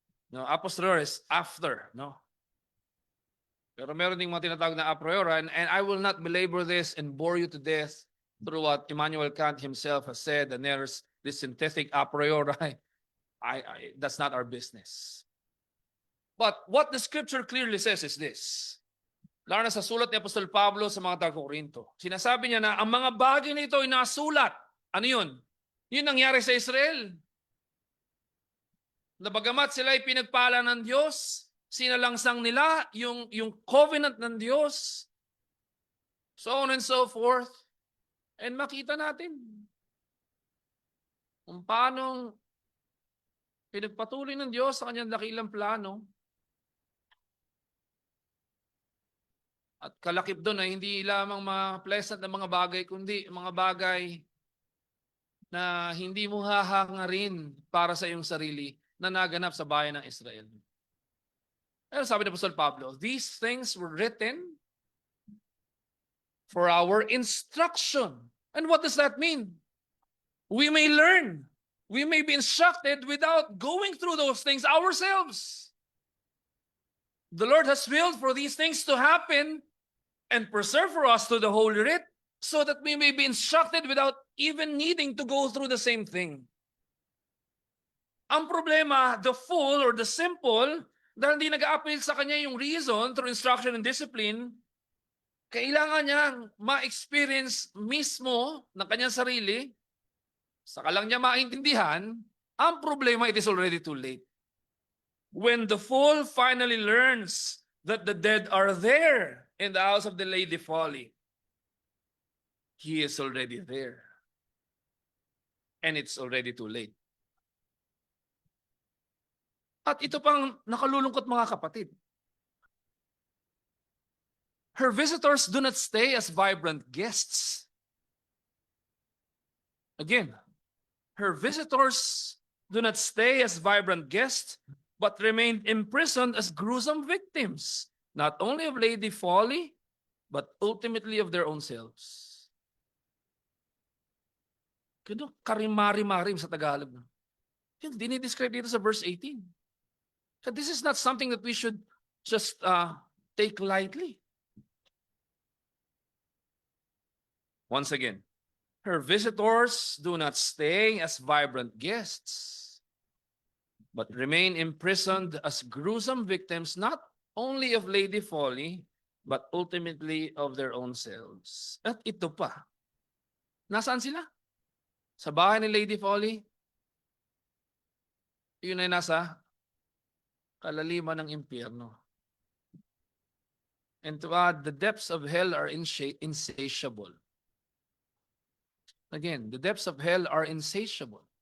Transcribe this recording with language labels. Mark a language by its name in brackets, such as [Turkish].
[English] No, a posteriori is after, no? [Filipino] Pero meron ding mga tinatawag na [English] a priori, and I will not belabor this and bore you to death through what Immanuel Kant himself has said, and there's this synthetic a priori. That's not our business. But what the scripture clearly says is this. [Filipino] Lalo na sa sulat ni Apostol Pablo sa mga taga-Korinto. Sinasabi niya na ang mga bagay na ito ay nasulat. Ano yun? Yun nangyari sa Israel. Na bagamat sila ay pinagpala ng Diyos, sinalangsang nila yung covenant ng Diyos. [English] So on and so forth. And [Filipino] makita natin kung paano pinagpatuloy ng Diyos sa kanyang dakilang plano. At kalakip doon ay hindi lamang mga pleasant na mga bagay, kundi mga bagay na hindi mo hahangarin para sa iyong sarili na naganap sa bayan ng Israel. Pero sabi ni Apostol Pablo, [English] these things were written for our instruction. And what does that mean? We may learn. We may be instructed without going through those things ourselves. The Lord has willed for these things to happen and preserve for us through the Holy Writ so that we may be instructed without even needing to go through the same thing. [Filipino] Ang problema, [English] the fool or the simple, [Filipino] dahil hindi nag-a-appeal sa kanya yung [English] reason through instruction and discipline, [Filipino] kailangan niya ma-experience mismo ng kanyang sarili, saka lang niya maintindihan, ang problema, [English] it is already too late. When the fool finally learns that the dead are there in the house of the Lady Folly, he is already there. And it's already too late. [Filipino] At ito pang nakalulungkot mga kapatid. [English] Her visitors do not stay as vibrant guests. Again, her visitors do not stay as vibrant guests, but remained imprisoned as gruesome victims, not only of Lady Folly, but ultimately of their own selves. [Filipino] Kano karimari-marim sa Tagalog. Yung dinidescribe dito sa verse 18. [English] So this is not something that we should just take lightly. Once again, her visitors do not stay as vibrant guests, but remain imprisoned as gruesome victims, not only of Lady Folly, but ultimately of their own selves. [Filipino] At ito pa. Nasaan sila? Sa bahay ni Lady Folly? Yun ay nasa kalaliman ng impyerno. [English] And to add, the depths of hell are insatiable. Again, the depths of hell are insatiable.